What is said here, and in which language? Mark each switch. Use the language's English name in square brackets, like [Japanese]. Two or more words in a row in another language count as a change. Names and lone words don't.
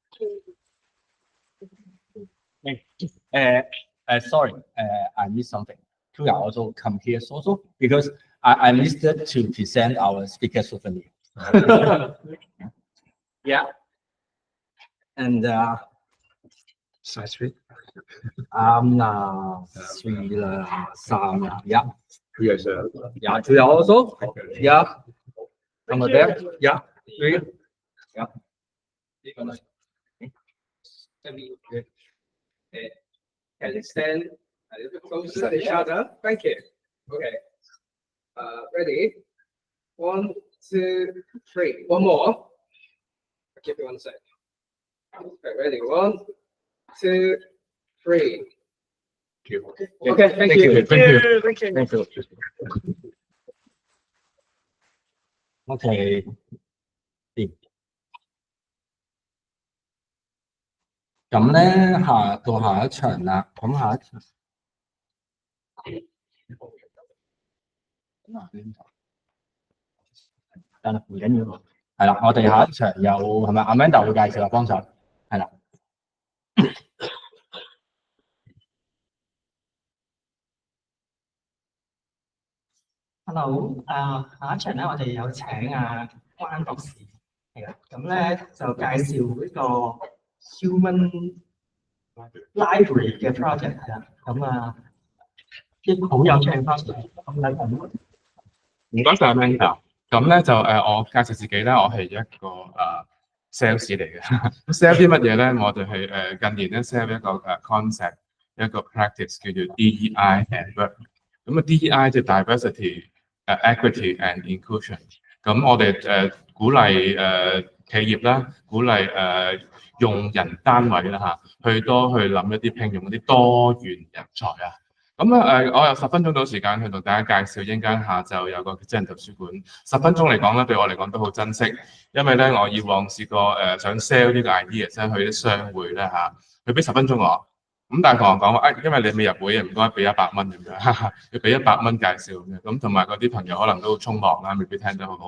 [English] Sorry, I missed something. Thu Ya also come here also because I missed to present our speaker souvenir. Yeah. And Size fit. [Cantonese] 啱啦，3啦，3啦 ，yeah. [English] Thu Ya, sir. Yeah, Thu Ya also. Yeah. Number there. Yeah. 3. Yeah. Can you stand a little bit closer to each other? Thank you. Okay. Ready? 1, 2, 3. One more. I'll give you 1 sec. Okay, ready? 1, 2, 3. Okay, thank you. Thank you. [Cantonese] OK， 咁咧下一場啦，咁下一場。得啦，唔緊要。係啦，我哋下一場有係咪 Amanda 會介紹啊？幫手係啦。 Hello，下一場咧，我哋有請關博士係啦，咁咧就介紹呢個 [English] human library [Cantonese] 嘅 project 係啦，咁啲好有趣嘅 project，咁嚟講。唔該晒 Amanda。咁咧就我介紹自己咧，我係一個sales 嚟嘅。sell 啲乜嘢咧？我哋係近年咧 sell 一個concept， 一個 practice 叫做 [English] DEI and work。 [Cantonese] 咁DEI 即係 [English] diversity、equity and inclusion。 [Cantonese] 咁我哋鼓勵企業啦，鼓勵用人單位啦去多去諗一啲聘用一啲多元人才啊。咁我有10分鐘到時間去同大家介紹，陣間下晝有個智能圖書館。10分鐘嚟講咧，對我嚟講都好珍惜，因為咧我以往試過想 sell 呢個 idea 去啲商會咧佢俾10分鐘我，咁但係同我講話因為你未入會，唔該俾100蚊咁樣，要俾100蚊介紹咁樣，咁同埋嗰啲朋友可能都好匆忙啦，未必聽得好好。